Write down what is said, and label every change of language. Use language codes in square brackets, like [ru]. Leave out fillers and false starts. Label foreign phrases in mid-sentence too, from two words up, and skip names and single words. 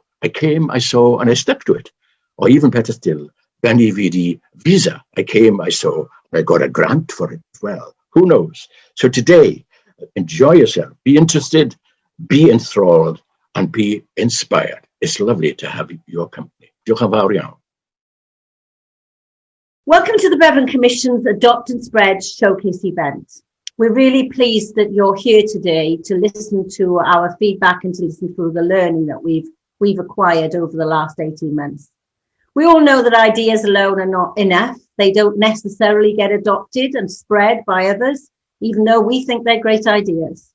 [en] I came, I saw, and I stuck to it. Or even better still, [la] Veni, vidi, visa. [en] I came, I saw, and I got a grant for it as well. Who knows? So today, enjoy yourself, be interested, be enthralled, and be inspired. It's lovely to have your company. [cy] Diolch yn fawr iawn. [en] Welcome to the Bevan Commission's Adopt and Spread Showcase event. We're really pleased that you're here today to listen to our feedback and to listen to the learning that we've acquired over the last 18 months. We all know that ideas alone are not enough. They don't necessarily get adopted and spread by others, even though we think they're great ideas.